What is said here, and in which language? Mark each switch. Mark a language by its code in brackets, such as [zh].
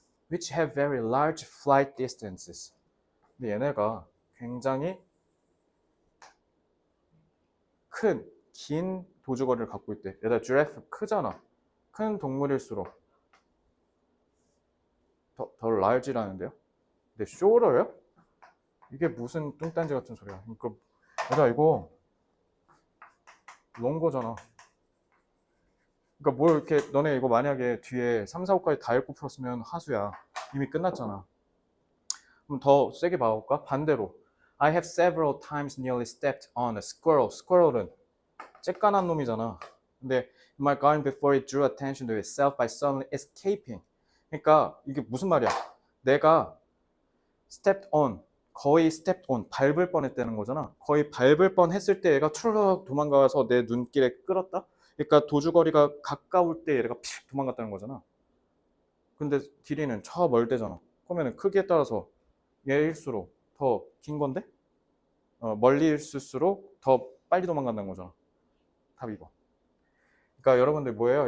[en] Which have very large flight distances. [ko] 근데 얘네가 굉장히 긴 도주거리를 갖고 있대. 얘들아, giraffe 크잖아. 큰 동물일수록 더 large라는데요. 근데 shorter요? 이게 무슨 뚱딴지 같은 소리야. 그러니까 얘들아, 이거 롱거잖아. 그러니까 뭘 이렇게 너네 이거 만약에 뒤에 3, 4, 5까지 다 읽고 풀었으면 하수야. 이미 끝났잖아. 그럼 더 세게 봐볼까? 반대로 [en] I have several times nearly stepped on a squirrel. [ko] squirrel은 쬐깐한 놈이잖아. 근데 [en] in my garden before it drew attention to itself by suddenly escaping. [ko] 그러니까 이게 무슨 말이야? 내가 [en] stepped on, [ko] 거의 stepped on, 밟을 뻔했다는 거잖아. 거의 밟을 뻔했을 때 얘가 출룩 도망가서 내 눈길에 끌었다? 그러니까 도주거리가 가까울 때 얘가 픽 도망갔다는 거잖아. 근데 길이는 저 멀대잖아. 그러면 크기에 따라서 얘일수록 더 긴 건데 멀리 있을수록 더 빨리 도망간다는 거잖아. 답이 이거. 그러니까 여러분들 뭐예요?